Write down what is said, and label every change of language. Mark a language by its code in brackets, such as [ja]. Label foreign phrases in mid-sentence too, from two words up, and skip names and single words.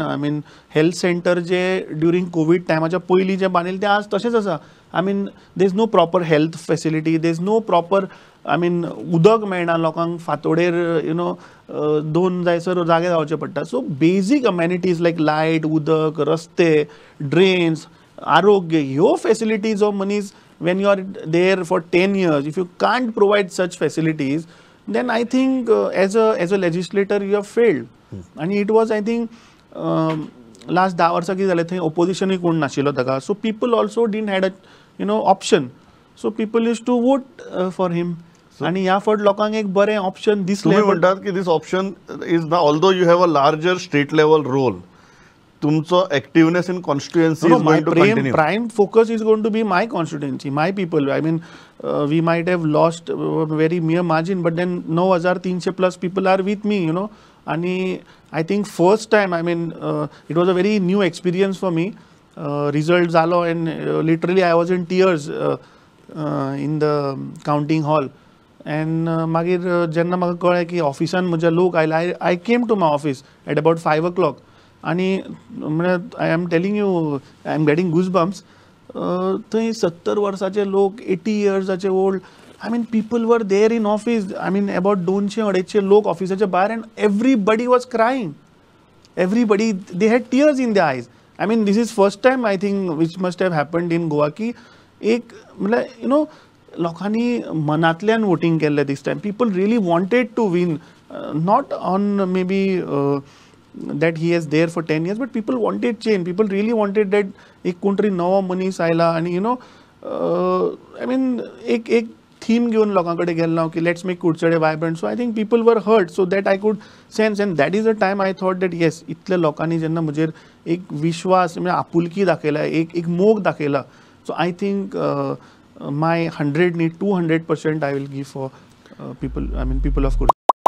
[en] I mean health centre [kok] जे [en] during Covid [kok] टायमाच्या पयलीं जे बांदिल्ले ते आज तशेंच आसा. [en] I mean there is no proper health facility, there is no proper I mean [kok] उदक मेळना लोकांक फातोडेर 2 जायसर जागे जावचे पडटा. [en] so basic amenities like light, [kok] उदक, रस्ते, [en] ड्रेन्स, [kok] आरोग्य, ह्यो फेसिलिटी जो मनीस [en] when you are there for 10 years, if you can't provide such facilities, then I think as a legislator you have failed. And it was, I think, last [kok] 10 वर्सां कितें जालें थंय opposition कोण नाशिल्लो ताका, [en] so people also didn't had a option, so people used to vote for him. [kok] आणि ह्या फावट लोकांक एक बरें ऑप्शन दिसलें. तुम्ही म्हणटात की [en] this option is [kok] ना, [en] although you have a larger state level role, तुमचो activeness in constituency is going to continue. Prime focus is going to be my constituency, my people. I mean, we might have lost very mere margin, but then 9,300 plus people are with me, And I think first time, I mean, it was a very new experience for me. Result zalo and literally I was in tears. in the counting hall. [kok] एंड मागीर जेन्ना म्हाका कळ्ळें की ऑफिसान म्हजे लोक आयले, [en] I came to my office at about 5 o'clock. [kok] आनी म्हणजे [en] I am telling you, I am getting goose bumps. [kok] थंय 70 वर्साचे लोक, 80 yearsचे ओल्ड, [en] I mean, people were there in office. I mean, about 200-250 [kok] लोक ऑफिसाच्या भायर, [en] and everybody was crying. Everybody, they had tears in their eyes. I mean, this is first time I think which must have happened in Goa [kok] की एक मतलब [en] you know [kok] लोकांनी मनातल्यान [en] voting केल्लें this time. People really wanted to win, not on maybe that he is there for 10 years, but people wanted change. People really wanted that [kok] एक कोणतरी नवो मनीस आयला आणि [en] you know I mean [kok] एक theme घेऊन लोकांकडे गेलो की [en] let's make कुडचडे vibrant. so I think people were hurt, so that I could sense, and that is a time I thought that yes, [kok] इतल्या लोकांनी जेन्ना म्हजेर एक विश्वास म्हणजे आपुलकी दाखयला, एक मोग दाखयला, [en] so I think my 100 न्ही 200% I will give for people, I mean people of Kudu.